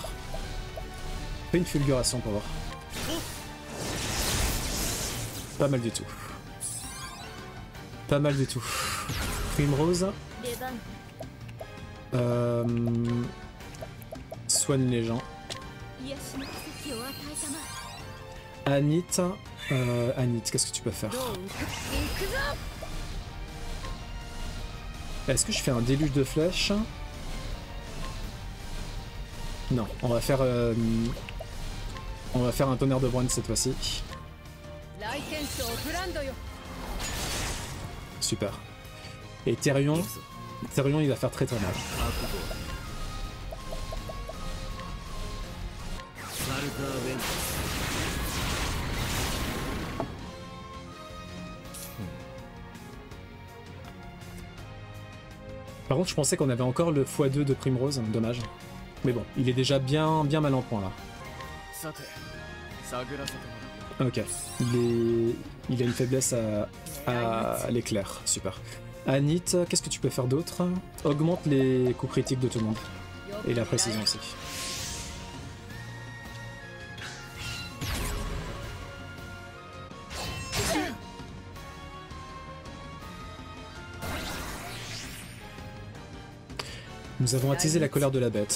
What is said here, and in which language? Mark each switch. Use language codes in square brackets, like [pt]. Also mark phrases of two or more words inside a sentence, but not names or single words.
[fr] Fais une fulguration pour voir. Pas mal du tout. Pas mal du tout. Primrose. [ja] 出番 [fr] Soigne les gens. [ja] 癒しの奇跡を与えたま [fr] Anit. Anit, qu'est-ce que tu peux faire? [ja] どう行く行くぞ [fr] Est-ce que je fais un déluge de flèches? Non, on va faire un tonnerre de bronze cette fois-ci. [ja] 来店長ブランドよ [fr] Super. Et Therion, il va faire très très mal. Par contre, je pensais qu'on avait encore le x2 de Primrose, dommage. Mais bon, il est déjà bien mal en point là. [ja] さて探らせてもらう [fr] Ok, il a une faiblesse à l'éclair, super. Anit, qu'est-ce que tu peux faire d'autre? Augmente les coups critiques de tout le monde. [ja] よく [fr] Et la [ja] 狙え [fr] précision aussi. Nous avons attisé la colère de la bête.